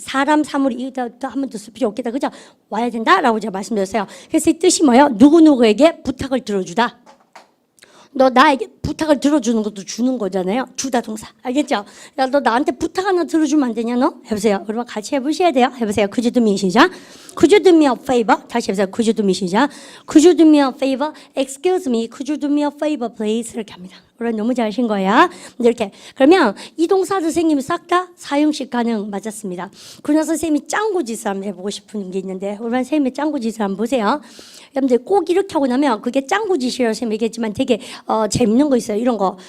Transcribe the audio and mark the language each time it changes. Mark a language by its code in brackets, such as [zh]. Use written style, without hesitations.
[ko] 사람, 사물이 이거 한 번 더 쓸 필요 없겠다. 그죠? 와야 된다라고 제가 말씀드렸어요. 그래서 이 뜻이 뭐예요? 누구누구에게 부탁을 들어주다. 너 나에게 부탁을 들어주는 것도 주는 거잖아요. 주다 동사. 알겠죠? 야, 너 나한테 부탁 하나 들어주면 안 되냐, 너? 해보세요. 여러분 같이 해보셔야 돼요. 해보세요. [en] Could you do me, 시작. Could you do me a favor? [ko] 다시 해보세요. [en] Could you do me, 시작. Could you do me a favor? Excuse me. Could you do me a favor, please? [ko] 이렇게 합니다. 여러분 너무 잘하신 거야. 이렇게. 그러면 이 동사들 선생님이 싹 다 사용식 가능 맞았습니다. 그러나 선생님이 짱구짓을 한번 해보고 싶은 게 있는데 여러분 선생님의 짱구짓을 한번 보세요. 여러분들 꼭 이렇게 하고 나면 그게 짱구짓이라고 선생님이 얘기했지만 되게 재밌는 거 있어요. 이런 거.